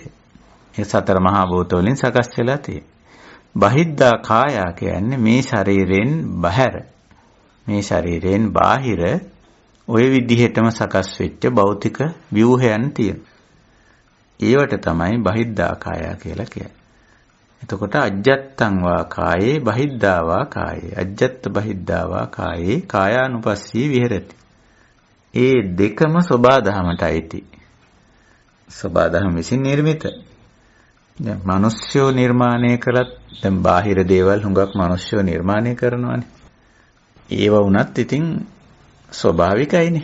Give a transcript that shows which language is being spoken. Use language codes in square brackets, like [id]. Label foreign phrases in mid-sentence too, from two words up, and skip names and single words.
[si] ඒ සතර මහා භූත වලින් සකස් වෙලා තියෙන. [pi] බහිද්ධා කාය [si] කියන්නේ මේ ශරීරයෙන් බහැර. මේ ශරීරයෙන් බාහිර ওই විදිහටම සකස් වෙච්ච භෞතික ව්‍යුහයන් තියෙන. ඒවට තමයි [pi] බහිද්ධා කාය [si] කියලා කියන්නේ. [pi] එතකොට අජ්ජත්තං වා කායේ බහිද්ධා වා කායේ අජ්ජත් බහිද්ධා වා කායේ කායානුපස්සී විහෙරති. [si] ඒ දෙකම සබාධමටයි. සබාධම විසින් නිර්මිත. දැන් මිනිස්සු නිර්මාණය කළත් දැන් බාහිර දේවල් හුඟක් මිනිස්සු නිර්මාණය කරනවානේ. ඒව වුණත් ඉතින් ස්වභාවිකයිනේ.